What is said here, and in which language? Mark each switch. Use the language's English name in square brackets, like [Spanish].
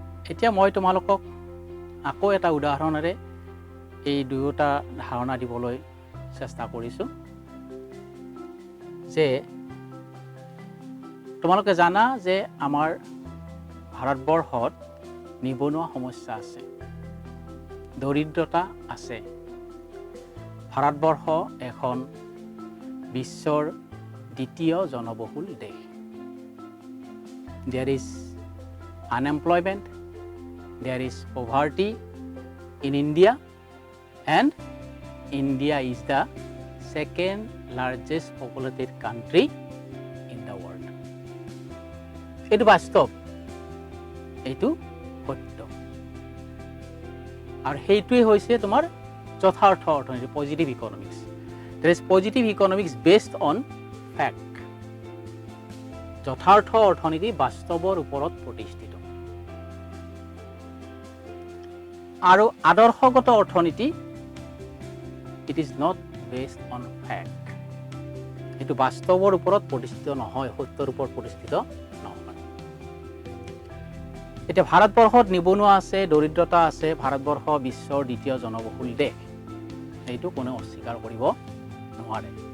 [Assamese] এতিয়া মই তোমালোকক আকৌ এটা উদাহৰণেৰে এই দুয়োটা ধাৰণা দিবলৈ চেষ্টা কৰিছোঁ যে তোমালোকে জানা যে আমাৰ ভাৰতবৰ্ষত নিবনুৱা সমস্যা আছে, দৰিদ্ৰতা আছে। ভাৰতবৰ্ষ এখন বিশ্বৰ দ্বিতীয় জনবহুল দেশ। [English] There is unemployment, there is poverty in India, and India is the second largest populated country in the world. [Assamese] এইটো বাস্তৱ, এইটো সত্য, আৰু সেইটোৱে হৈছে তোমাৰ যথাৰ্থ অৰ্থনীতি positive economics. [English] There is positive economics based on fact. [Assamese] যথাৰ্থ অৰ্থনীতি বাস্তৱৰ ওপৰত প্ৰতিষ্ঠিত। আৰু আদৰ্শগত অৰ্থনীতি [English] it is not based on fact. [Assamese] এইটো বাস্তৱৰ ওপৰত প্ৰতিষ্ঠিত নহয়, সত্যৰ ওপৰত প্ৰতিষ্ঠিত নহয়। এতিয়া ভাৰতবৰ্ষত নিবনুৱা আছে, দৰিদ্ৰতা আছে, ভাৰতবৰ্ষ বিশ্বৰ দ্বিতীয় জনবহুল দেশ, এইটো কোনেও অস্বীকাৰ কৰিব নোৱাৰে।